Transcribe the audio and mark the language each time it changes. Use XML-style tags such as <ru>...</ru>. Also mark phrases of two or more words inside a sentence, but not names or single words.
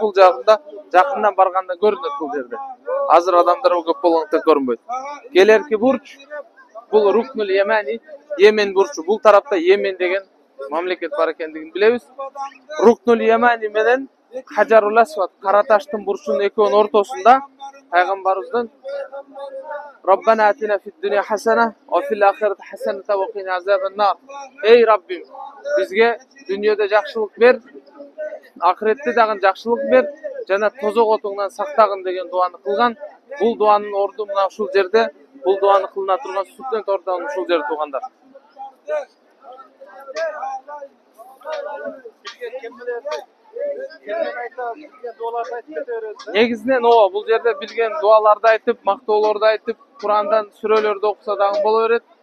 <ky>Бул жагында жакындан барганда көрүнөт бул жерде. Азыр адамдар көп болгондуктан көрүнбөйт. Келерки бурч бул Рукнул Ямани, Йемен бурчу. Бул тарапта Йемен деген мамлекет бар экендигин билебиз. Рукнул Ямани менен Хажарул Асвад, Кара Таштын бурчунун экөөнүн ортосунда пайгамбарыбыздын</ky> <ar>ربنا آتنا في الدنيا حسنة وفي الآخرة حسنة وقنا عذاب النار.</ar> <ky>Эй Раббим, бизге дүйнөдө жакшылык бер, ахиретте дагы жакшылык бер, жана тозок отуңдан сактагын деген дуаны кылган. Бул дуанын орду мына ушул жерде, бул дуаны кылына турган студент ордон ушул жерде туугандар. Негизинен ооба, бул жерде билген дуаларды айтып, мактоолорду айтып, Курандан сүрөлөрдү окуса дагы боло берет.</ky>